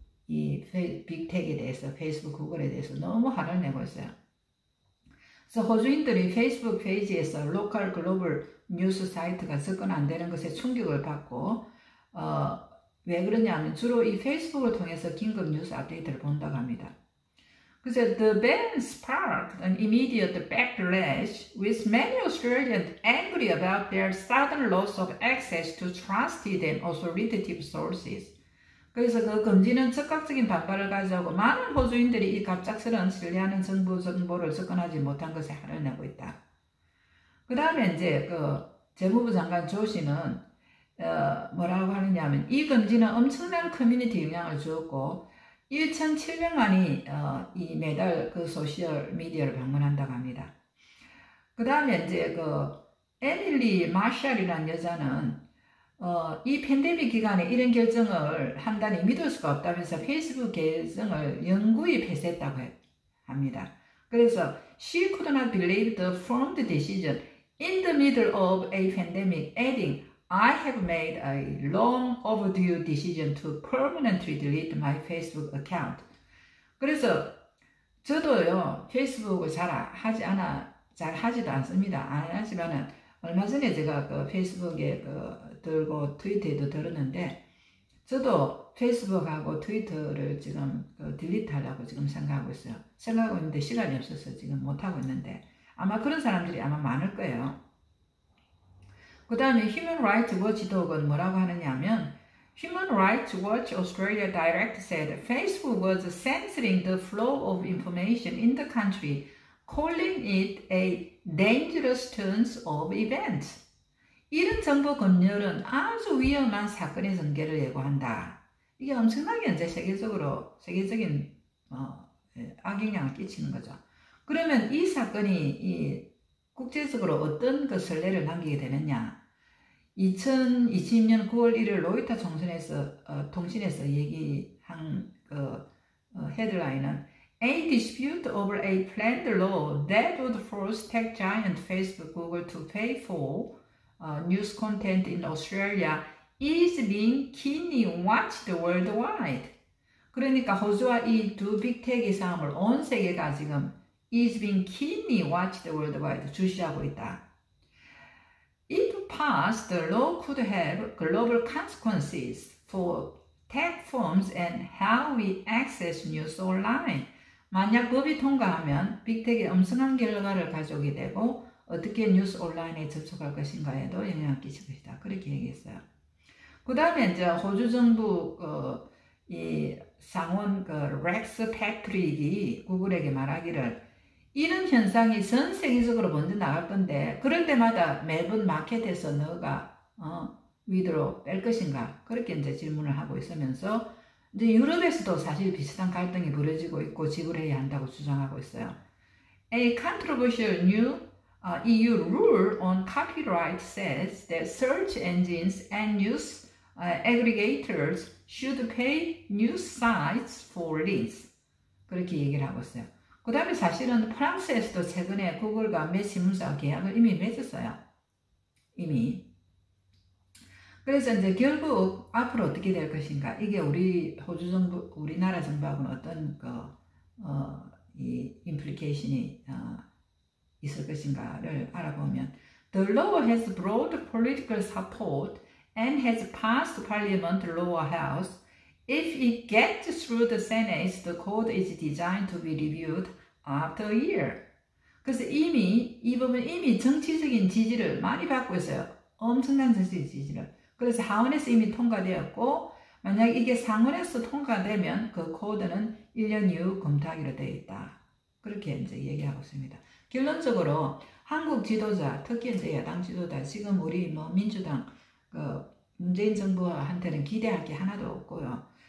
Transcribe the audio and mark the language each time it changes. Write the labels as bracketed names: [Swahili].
[Korean] 이 빅텍에 대해서 페이스북, 구글에 대해서 너무 화를 내고 있어요. 그래서 호주인들이 페이스북 페이지에서 로컬 글로벌 뉴스 사이트가 접근 안 되는 것에 충격을 받고 왜 그러냐면 주로 이 페이스북을 통해서 긴급 뉴스 업데이트를 본다고 합니다. [English] 그래서 the ban sparked an immediate backlash with many Australians angry about their sudden loss of access to trusted and authoritative sources. [Korean] 그래서 그 금지는 즉각적인 반발을 가져오고 많은 호주인들이 이 갑작스러운 신뢰하는 정부 정보를 접근하지 못한 것에 화를 내고 있다. 그 다음에 이제 그 재무부 장관 조 씨는 뭐라고 하느냐면 이 금지는 엄청난 커뮤니티 영향을 주었고 1,700만이 이 매달 그 소셜 미디어를 방문한다고 합니다. 그 다음에 이제 그 에밀리 마샬이라는 여자는 이 팬데믹 기간에 이런 결정을 한다니 믿을 수가 없다면서 페이스북 계정을 영구히 폐쇄했다고 합니다. [English] 그래서 she could not believe the firm decision in the middle of a pandemic, adding, I have made a long overdue decision to permanently delete my Facebook account. [Korean] 그래서 저도요 페이스북을 잘 하지도 않습니다. 안 하지만은 얼마 전에 제가 그 페이스북에 들고 트위터에도 들었는데 저도 페이스북하고 트위터를 지금 딜리트 하려고 지금 생각하고 있어요. 생각하고 있는데 시간이 없어서 지금 못하고 있는데 아마 그런 사람들이 아마 많을 거예요. 그 다음에 [English] Human Rights Watchdog은 [Korean] 뭐라고 하느냐면 [English] Human Rights Watch Australia Direct said Facebook was censoring the flow of information in the country, calling it a dangerous turn of events. [Korean] 이런 정보 검열은 아주 위험한 사건의 전개를 예고한다. 이게 엄청나게 이제 세계적인 악영향을 끼치는 거죠. 그러면 이 사건이 국제적으로 어떤 그 선례를 남기게 되느냐? 2020년 9월 1일 로이터 통신에서 얘기한 헤드라인은 [English] A dispute over a planned law that would force tech giant Facebook, Google to pay for news content in Australia is being keenly watched worldwide. [Korean] 그러니까 호주와 이 두 빅텍의 싸움을 온 세계가 지금 [English] is being keenly watched worldwide [Korean] 주시하고 있다. [English] If passed, the law could have global consequences for tech firms and how we access news online. [Korean] 만약 법이 통과하면 빅텍의 엄청난 결과를 가져오게 되고 어떻게 뉴스 온라인에 접촉할 것인가에도 영향을 끼칠 것이다. 그렇게 얘기했어요. 그 다음에 이제 호주 정부 이 상원 렉스 패트릭이 구글에게 말하기를 이런 현상이 전 세계적으로 먼저 나갈 건데 그럴 때마다 매번 마켓에서 너가 위드로 뺄 것인가 그렇게 이제 질문을 하고 있으면서 이제 유럽에서도 사실 비슷한 갈등이 벌어지고 있고 지불해야 한다고 주장하고 있어요. [English] A controversial new EU rule on copyright says that search engines and news aggregators should pay news sites for links. [Korean] 그렇게 얘기를 하고 있어요. 그 다음에 사실은 프랑스에서도 최근에 구글과 몇 신문사와 계약을 이미 맺었어요. 이미. 그래서 이제 결국 앞으로 어떻게 될 것인가. 이게 우리 호주 정부, 우리나라 정부하고는 어떤 이 임플리케이션이 있을 것인가를 알아보면 [English] The law has broad political support and has passed Parliament lower house. If it gets through the Senate, the code is designed to be reviewed after a year. [Korean] 그래서 이 부분 이미 정치적인 지지를 많이 받고 있어요. 엄청난 정치적 지지를. 그래서 하원에서 이미 통과되었고 만약 이게 상원에서 통과되면 그 코드는 1년 이후 검토하기로 되어 있다. 그렇게 이제 얘기하고 있습니다. 결론적으로 한국 지도자, 특히 이제 야당 지도자, 지금 우리 민주당 문재인 정부한테는 기대할 게 하나도 없고요.